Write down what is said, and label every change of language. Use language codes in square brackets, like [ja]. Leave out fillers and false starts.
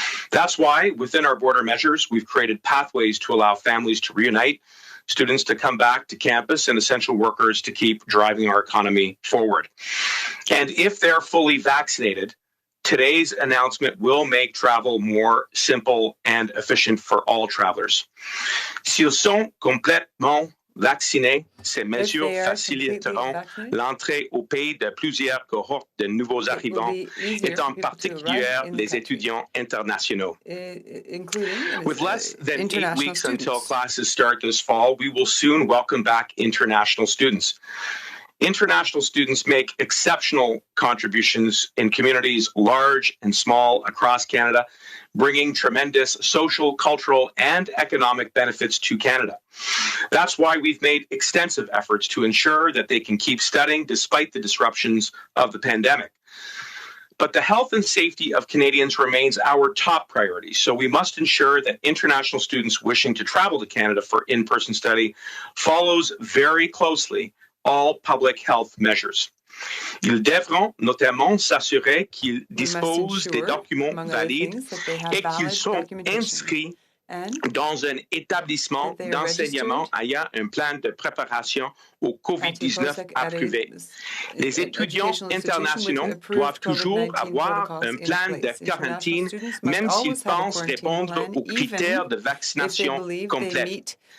[en] That's why, within our border measures, we've created pathways to allow families to reunite, students to come back to campus, and essential workers to keep driving our economy forward. And if they're fully vaccinated, today's announcement will make travel more simple and efficient for all travelers. [fr] S'ils sont complètement vaccinés, ces mesures faciliteront l'entrée au pays de plusieurs cohortes de nouveaux arrivants, et en particulier les étudiants internationaux. [en] With less than 8 weeks until classes start this fall, we will soon welcome back international students. International students make exceptional contributions in communities large and small across Canada, bringing tremendous social, cultural, and economic benefits to Canada. That's why we've made extensive efforts to ensure that they can keep studying despite the disruptions of the pandemic. But the health and safety of Canadians remains our top priority, so we must ensure that international students wishing to travel to Canada for in-person study follows very closely all public health measures. [fr] Ils devront notamment s'assurer qu'ils disposent des documents valides et qu'ils sont inscrits dans un établissement [en] that they are [fr] d'enseignement ayant un plan de préparation au COVID-19 approuvé. Les étudiants internationaux doivent toujours avoir un plan de quarantaine, même s'ils pensent répondre aux critères de vaccination complète.